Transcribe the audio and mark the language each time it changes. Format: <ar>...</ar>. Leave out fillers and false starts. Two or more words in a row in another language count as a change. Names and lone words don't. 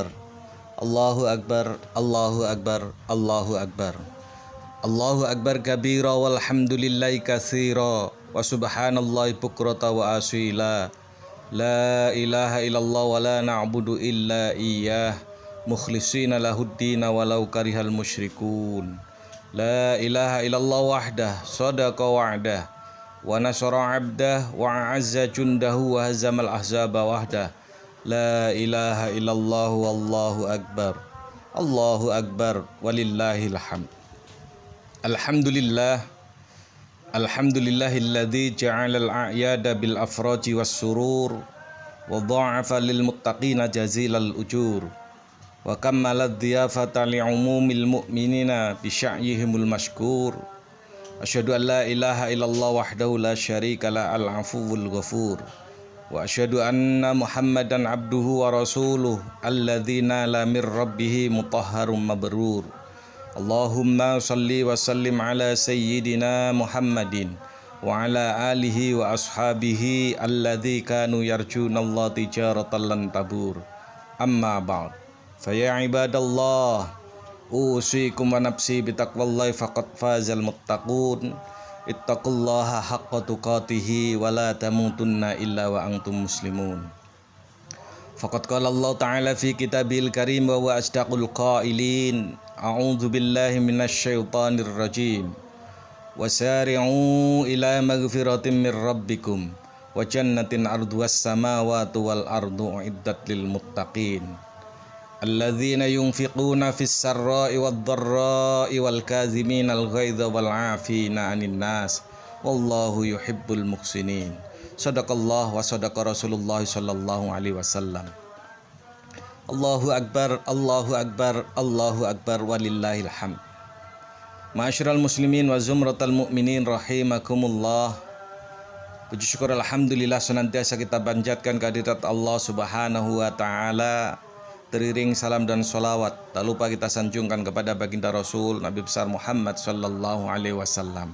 <ar>الله أكبر، الله أكبر، الله أكبر. الله أكبر كبيرا والحمد لله كثيرا وسبحان الله بكرة وأصيلا. لا إله إلا الله ولا نعبد إلا إياه مخلصين له الدين ولو كره المشركون. لا إله إلا الله وحده صدق وعده ونصر عبده وأعز جنده وهزم الأحزاب وحده. لا إله إلا الله والله أكبر. الله أكبر ولله الحمد. Alhamdulillah. الحمد لله الذي جعل الأعياد بالأفراح والسرور وضاعف للمتقين جزيل الأجور وكمل الضيافة لعموم المؤمنين بسعيهم المشكور. أشهد أن لا إله إلا الله وحده لا شريك له العفو الغفور وأشهد أن محمدا عبده ورسوله الذي نال من ربه مطهر مبرور. اللهم صل وسلم على سيدنا محمد وعلى آله وأصحابه الذين كانوا يرجون الله تجارة لن تبور. أما بعد. فيا عباد الله أوصيكم ونفسي بتقوى الله فقد فاز المتقون. اتقوا الله حق تقاته ولا تموتن إلا وأنتم مسلمون. فقد قال الله تعالى في الكتاب الكريم وهو أصدق القائلين. أعوذ بالله من الشيطان الرجيم. وسارعوا إلى مغفرة من ربكم وجنة عرضها السماوات والأرض أعدت للمتقين. الذين ينفقون في السراء والضراء والكاظمين الغيظ والعافين عن الناس والله يحب المحسنين. صدق الله وصدق رسول الله صلى الله عليه وسلم. الله أكبر، الله أكبر، الله أكبر ولله الحمد. معاشر المسلمين وزمرة المؤمنين رحمكم الله.</ar> <id>Puji syukur alhamdulillah senantiasa kita panjatkan kehadirat Allah</id> <ar>سبحانه وتعالى.</ar> <id>Teriring salam dan sholawat tak lupa kita sanjungkan kepada baginda Rasul Nabi besar Muhammad</id> <ar>صلى الله عليه وسلم.</ar>